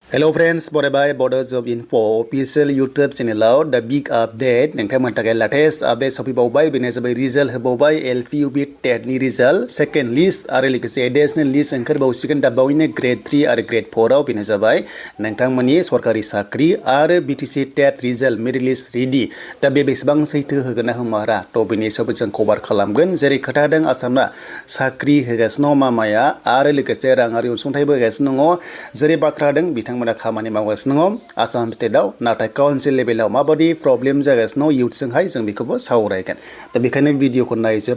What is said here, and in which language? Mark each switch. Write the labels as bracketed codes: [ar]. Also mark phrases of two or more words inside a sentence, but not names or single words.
[en] Hello friends, [brx] bye Bodo Job Info [en] official YouTube channel the big update [brx] nengthangman takai [en] latest update [brx] sofibaubay binaisabai result habaubay LPUB TET ni [en] result second list [brx] are likase [en] additional list [brx] angkarbau second dabawine grade 3 are grade 4 aw binaisabai nengthangmani sorkari sakri are [en] BTC TET result merit list ready [brx] da be besbang saitu hogana humara to bini sabai जों cover खालामगोन जेरै खोथा दं आसामना साख्रि होगासिनो मामाया आरो लोगोसे राङारि अनसुंथाइबो होगासिनो दङ जेरै बाथ्रा दं बिथां खामानि मावगासिनो दङ आसाम स्टेटआव नाथाय काउन्सिल लेभेलाव माबादि प्रब्लेम जागासिनो इयुथजोंहाय जों बेखौबो सावरायगोन दा बेखायनो भिडिअखौ नायजोब